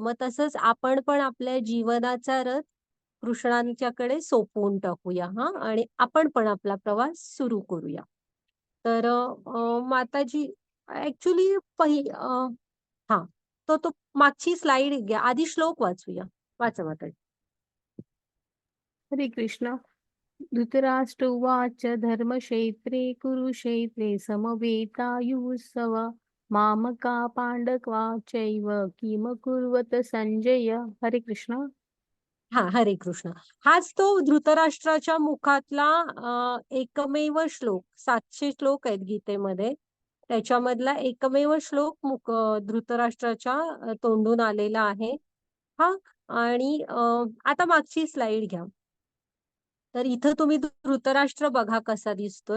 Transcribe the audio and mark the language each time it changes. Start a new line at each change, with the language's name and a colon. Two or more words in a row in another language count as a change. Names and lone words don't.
Marathi: मग तसंच आपण पण आपल्या जीवनाचा रथ कृष्णांच्याकडे सोपवून टाकूया हा, आणि आपण पण आपला प्रवास सुरू करूया. तर माताजी ऍक्च्युली हा, तो मागची स्लाइड घ्या, आधी श्लोक वाचूया. वाचा माताजी. हरे कृष्ण.
Sanskrit: धृतराष्ट्र उवाच धर्मक्षेत्रे कुरुक्षेत्रे समवेतायुत्सव मामका पांडवा चैव किम कुर्वत संजय.
Marathi: हरे कृष्ण. हा, हरे कृष्ण. हाच तो धृतराष्ट्राच्या मुखातला एकमेव श्लोक. 700 श्लोक आहेत गीतेमध्ये, त्याच्यामधला एकमेव श्लोक धृतराष्ट्राच्या तोंडून आलेला आहे हा. आणि आता मागची स्लाइड घ्या. तर इथं तुम्ही धृतराष्ट्र बघा कसा दिसतोय.